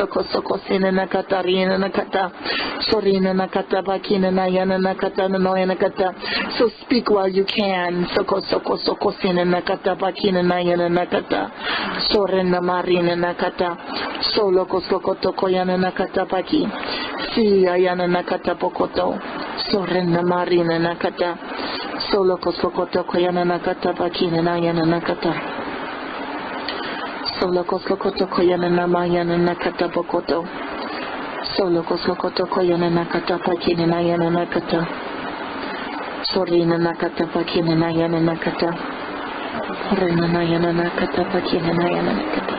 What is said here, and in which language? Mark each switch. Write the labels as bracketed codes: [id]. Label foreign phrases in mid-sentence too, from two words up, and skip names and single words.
[en] So speak while you can. Si ayana nakata pokoto, sorena marina nakata, solo koskokoto koyana nakata bakina nayana nakata, solo koskokoto koyana namayana nakata pokoto, solo koskokoto koyana nakata bakina nayana nakata, sorina nakata bakina nayana nakata, sorina nayana nakata bakina nayana nakata.